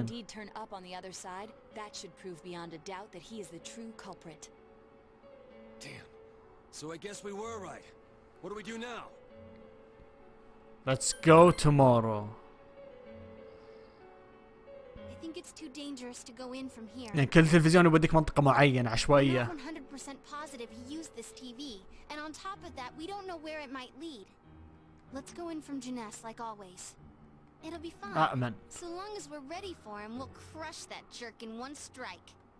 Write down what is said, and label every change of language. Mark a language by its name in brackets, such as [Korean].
[English] indeed turn up on the other side, that should prove beyond a doubt that he is the true culprit. Damn. So I guess we were right. What do we do now? Let's go tomorrow. I think it's too dangerous to go in from here. [Arabic] يعني كل تلفزيون يوديك منطقة معينة عشوائية. [English] We're not 100% positive he used this TV, and on top of that, we don't know where it might lead. Let's go in from Jeunesse like always. It'll be fine. [Arabic] أأمن. [English] So long as we're ready for him, we'll crush that jerk in one strike.